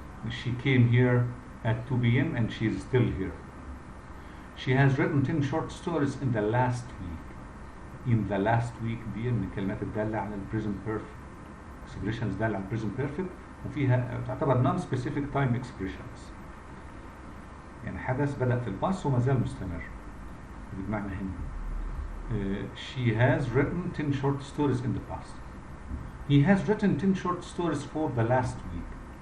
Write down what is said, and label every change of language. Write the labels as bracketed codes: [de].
[en] She came here at 2 p.m. and she's still here. She has written 10 short stories in the last week. In the last week [ar] دي من الكلمات الدالة على [en] present perfect. Expressions [ar] دالة على [en] present perfect [ar] وفيها تعتبر [en] non-specific time expressions. [ar] يعني حدث بدأ في الباست وما زال مستمر. بمعنى هنا. [en] She has written 10 short stories in the past. He has written 10 short stories for the last week.